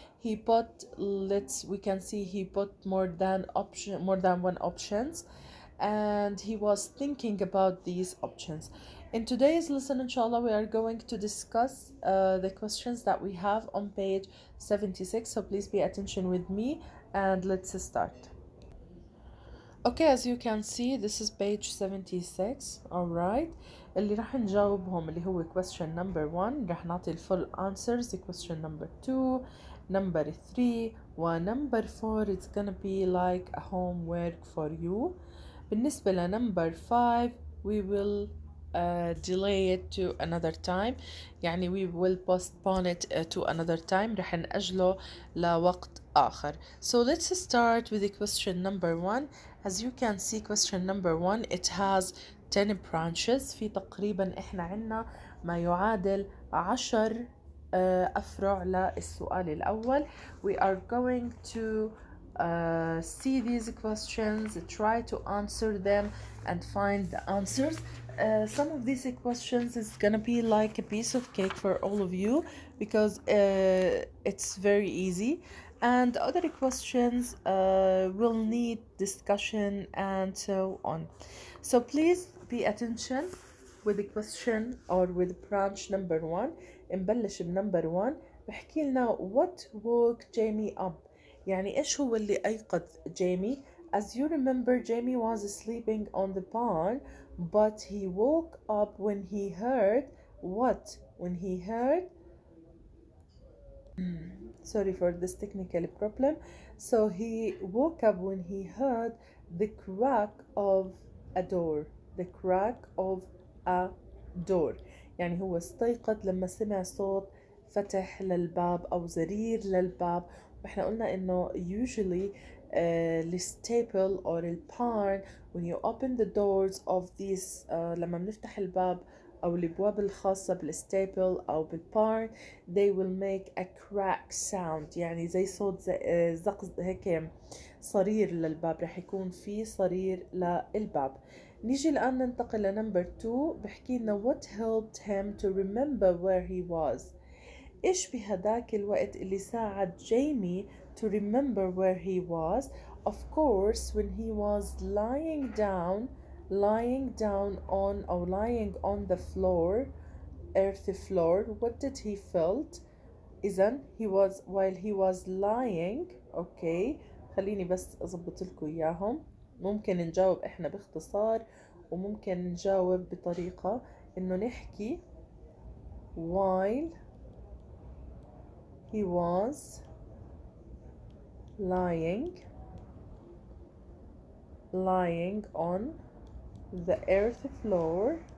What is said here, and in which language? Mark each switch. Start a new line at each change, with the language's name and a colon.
English: He put we can see he put more than one options, and he was thinking about these options. In today's lesson, inshallah, we are going to discuss the questions that we have on page 76. So please pay attention with me and let's start. Okay, as you can see, this is page 76.
Arabic: Alright, اللي راح نجاوبهم اللي هو
English: question number 1
Arabic: راح نعطي الفول answers.
English: Question number 2, number 3 و number 4 it's gonna be like a homework for you.
Arabic: بالنسبة ل
English: number 5 we will delay it to another time، يعني we will postpone it to another time،
Arabic: رح نأجله لوقت آخر.
English: So let's start with the question number 1. As you can see, question number 1 it has 10 branches.
Arabic: في تقريبا احنا عنا ما يعادل 10 أفرع للسؤال الأول.
English: We are going to see these questions, try to answer them and find the answers. Some of these questions is gonna be like a piece of cake for all of you because it's very easy, and other questions will need discussion and so on. So please pay attention with the question or with branch number 1.
Arabic: نبلش بنمبر 1. بحكي لنا
English: what woke Jamie up،
Arabic: يعني إيش هو اللي أيقظ جيمي.
English: As you remember, Jamie was sleeping on the barn, but he woke up when he heard what? When he heard sorry for this technical problem. So he woke up when he heard the crack of a door. The crack of a door.
Arabic: يعني هو استيقظ لما سمع صوت فتح للباب أو زرير للباب. وإحنا قلنا إنه usually الستيبل or البارن
English: when you open the doors of these
Arabic: لما بنفتح الباب أو الأبواب الخاصة بالستيبل أو بالبارن
English: they will make a crack sound،
Arabic: يعني زي صوت زق هيك صرير للباب، رح يكون في صرير للباب. نيجي الآن ننتقل لنمبر 2. بحكي لنا
English: what helped him to remember where he was.
Arabic: إيش بهداك الوقت اللي ساعد جيمي
English: to remember where he was. Of course when he was lying down on or lying on the floor, earthy floor, what did he felt. إذن he was while he was lying.
Arabic: okay, خليني بس أضبط لكم إياهم. ممكن نجاوب إحنا باختصار وممكن نجاوب بطريقة إنه نحكي
English: while he was lying on the earth floor.